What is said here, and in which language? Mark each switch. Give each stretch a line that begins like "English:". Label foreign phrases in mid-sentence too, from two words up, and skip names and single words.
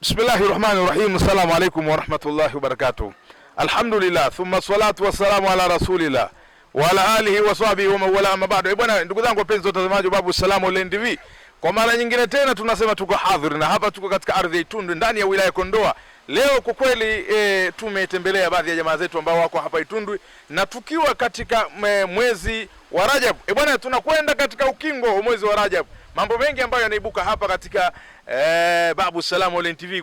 Arabic: بسم الله الرحمن الرحيم. السلام عليكم ورحمة الله وبركاته. الحمد لله ثم الصلاة والسلام على رسول الله وعلى آله وصحبه ومن والاه أما بعد.
Swahili: Bwana, ndugu zangu wapenzi watazamaji wa Babu Salam Online TV, kwa mara nyingine tena tunasema tuko hadhir, na hapa tuko katika ardhi ya Itundu ndani ya wilaya Kondoa. Leo kwa kweli tumetembelea baadhi ya jamaa zetu ambao wako hapa Itundu, na tukiwa katika mwezi wa Rajab. Bwana, tunakwenda katika ukingo wa mwezi wa Rajab. Mambo mengi ambayo yanaibuka hapa katika Babu Salam Online TV.